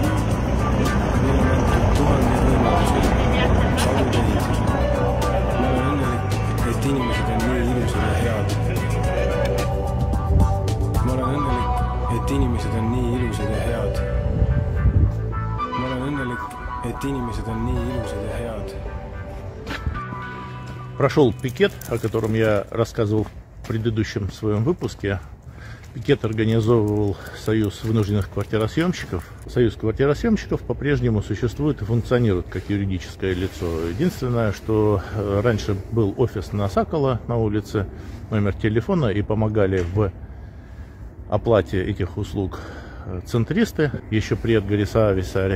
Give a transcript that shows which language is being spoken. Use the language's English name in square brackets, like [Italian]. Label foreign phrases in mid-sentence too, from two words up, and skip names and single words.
[Estonian] Meil on antud tuhandeid võimalusi, sadu teid. Ma olen õnnelik, et inimesed on nii ilusad ja head. Ma olen õnnelik, et inimesed on nii ilusad ja head. Ma olen õnnelik, et inimesed on nii ilusad ja head. [Russian] Прошел пикет, о котором я рассказывал в предыдущем своем выпуске. Пикет организовывал Союз вынужденных квартиросъемщиков. Союз квартиросъемщиков по-прежнему существует и функционирует как юридическое лицо. Единственное, что раньше был офис на Сокола на улице, номер телефона, и помогали в оплате этих услуг центристы, еще при Эдгаре Саависаре.